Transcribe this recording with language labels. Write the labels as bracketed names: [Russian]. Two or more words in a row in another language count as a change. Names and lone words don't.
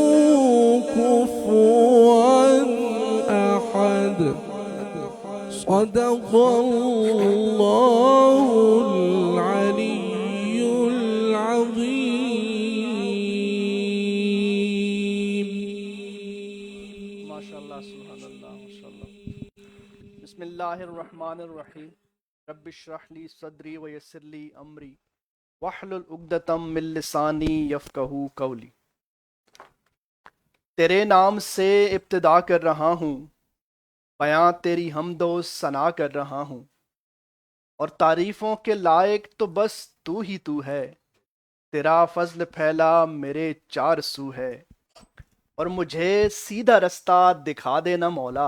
[Arabic] كفوا أحد صدق الله العلي العظيم ماشاءاللہ سبحان اللہ ماشاءاللہ. بسم اللہ الرحمن الرحیم. رب اشرح لی صدری ویسر لی امری واحلل عقدۃ من لسانی یفقہوا قولی. [Urdu] تیرے نام سے ابتدا کر رہا ہوں، بیاں تیری حمد و ثنا کر رہا ہوں، اور تعریفوں کے لائق تو بس تو ہی تو ہے. تیرا فضل پھیلا میرے چار سو ہے، اور مجھے سیدھا رستہ دکھا دینا مولا.